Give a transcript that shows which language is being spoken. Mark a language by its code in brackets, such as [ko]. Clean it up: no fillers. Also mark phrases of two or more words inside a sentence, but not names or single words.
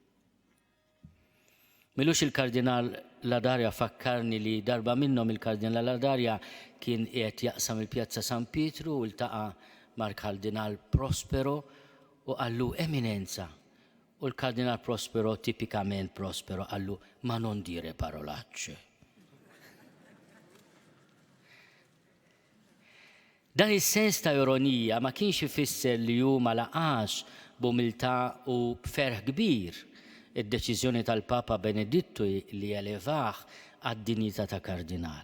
[mt] Milux il-Kardinal Ladarja fakkarni li darba minnhom il-Kardinal Ladarja kien qiegħed jaqsam il-Pjazza San Pietru u ltaqa' mal-Kardinal Prospero u qallu Eminenza. U l-Kardinal Prospero, tipikament Prospero, qallu [it] ma non dire parolacce. [mt] Dan is-sens ta' ironija ma kienx ifisser li hu ma laqax b'umiltà u b'ferħ kbir id-deċiżjoni tal-Papa Benedittu li elevah għad-dinjità ta' kardinal.